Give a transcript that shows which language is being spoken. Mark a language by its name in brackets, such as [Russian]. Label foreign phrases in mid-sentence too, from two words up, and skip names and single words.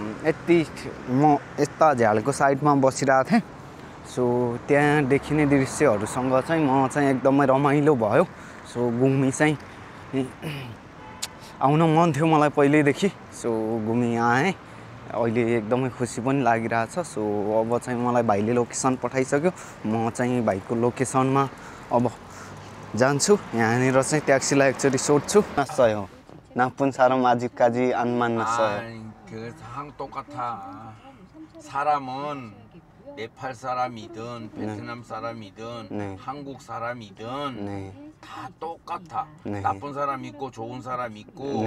[Nepali] यता झ्यालको साइडमा बसिरहेको थिएँ सो त्यहाँ देखिने दृश्यहरूसँग चाहिँ म चाहिँ एकदमै रमाइलो भयो सो गुमी चाहिँ आउन मन थियो मलाई पहिल्यैदेखि सो गुमी आएँ अहिले एकदमै खुसी पनि लागिरहेछ सो अब चाहिँ मलाई भाइले लोकेसन पठाइसक्यो म चाहिँ भाइको लोकेसनमा अब जान्छु यहाँनिर चाहिँ ट्याक्सीलाई एकचोटि सोध्छु [Korean] nas어요 나쁜 사람 아직까지 안 만났어요 그 항 똑같아 사람은 네팔 사람이든 베트남 사람이든 네. 한국 사람이든 네. 다 똑같아 네. 나쁜 사람 있고 좋은 사람 있고